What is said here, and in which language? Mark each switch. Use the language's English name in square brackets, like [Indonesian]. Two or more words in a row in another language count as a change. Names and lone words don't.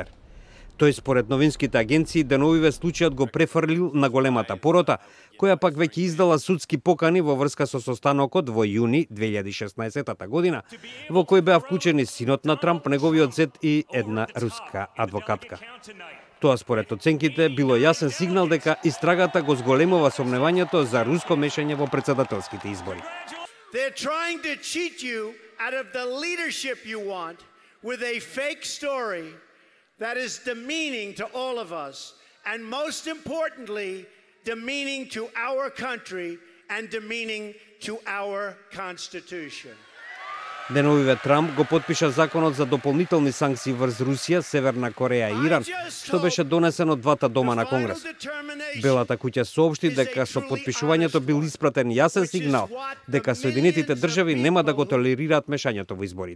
[Macedonian] Тој според новинските агенции деновиве случајот го префрлил на големата порота, која пак веќе издала судски покани во врска со состанокот во јуни 2016 година, во кој беа вклучени синот на Трамп, неговиот зет и една руска адвокатка. Тоа според оценките било јасен сигнал дека истрагата го зголемува сомневањето за руско мешање во председателските избори. [English] They're trying to cheat you out of the leadership you want with a fake story that is demeaning to all of us, and most importantly, demeaning to our country and demeaning to our Constitution. [Macedonian] Деновиве Трамп го потпиша законот за дополнителни санкции врз Русија, Северна Кореја и Иран, што беше донесен од двата дома на Конгрес. Белата куќа соопшти дека со потпишувањето бил испратен јасен сигнал дека Соединетите држави нема да го толерираат мешањето во изборите.